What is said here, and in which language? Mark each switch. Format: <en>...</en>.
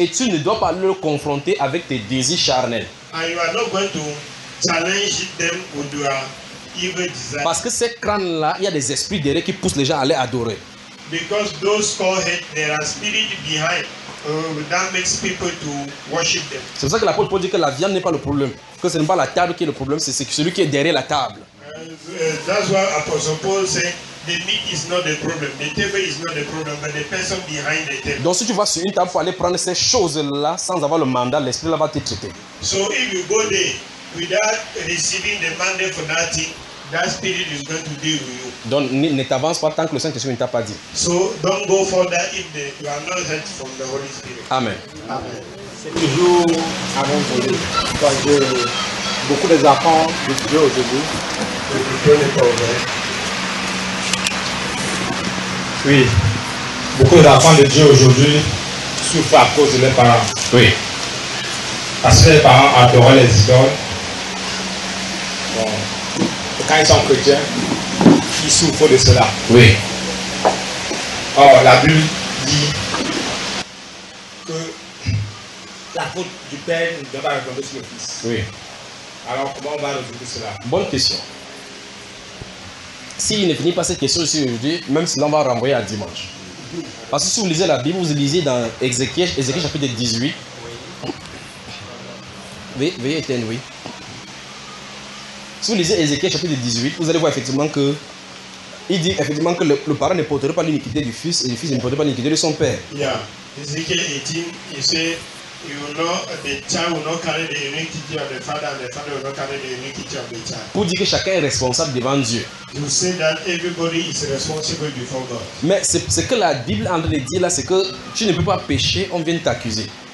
<fr>Et tu ne dois pas le confronter avec tes désirs charnels.</fr> <en>And you are not going to challenge them with your evil desires.</en> <fr>Parce que ces crânes-là, il y a des esprits derrière qui poussent les gens à aller adorer.</fr> <en>Because those core heads, there are spirits behind. That makes people to worship them.</en> <fr>C'est pour ça que l'apôtre Paul dit que la viande n'est pas le problème. Que ce n'est pas la table qui est le problème, c'est celui qui est derrière la table.</fr> <en>That's why Apostle Paul said the meat is not the problem, the table is not the problem, but the person behind the table.</en> <fr>Donc si tu vas sur une table pour aller prendre ces choses-là sans avoir le mandat, l'esprit là va te traiter.</fr> <en>So if you go there without receiving the mandate for that thing, that spirit is going to deal with you.</en> <fr>Donc ne t'avance pas tant que le Saint-Esprit ne t'a pas dit.</fr> <en>So don't go further if you are not heard from the Holy Spirit.</en> <fr>Amen. Amen. C'est toujours avant de voler. Parce que beaucoup des enfants de Dieu aujourd'hui. Oui, beaucoup d'enfants de Dieu aujourd'hui souffrent à cause de leurs parents. Oui. Parce que les parents adoraient les idoles. Bon. Quand ils sont chrétiens, ils souffrent de cela. Oui. Or, la Bible dit que la faute du Père ne doit pas retomber sur le Fils. Oui. Alors, comment on va résoudre cela? Bonne question. S'il ne finit pas cette question ici aujourd'hui, même si l'on va renvoyer à dimanche. Parce que si vous lisez la Bible, vous lisez dans Ézéchiel chapitre 18. Oui, veuillez éteindre, oui. Si vous lisez Ézéchiel chapitre 18, vous allez voir effectivement que il dit effectivement que le parent ne porterait pas l'iniquité du fils et le fils ne porterait pas l'iniquité de son père. Yeah.</fr> <en>Ézéchiel 18,</en> <fr>il dit,</fr> <en>you know, the child will not carry the iniquity of the father and the father will not carry the iniquity of the child.</en> <fr>Pour dire que chacun est responsable devant Dieu.</fr> <en>You say that everybody is responsible before God.</en> <fr>Mais ce que la Bible en train de dire là, c'est que tu ne peux pas pécher, on vient t'accuser.</fr>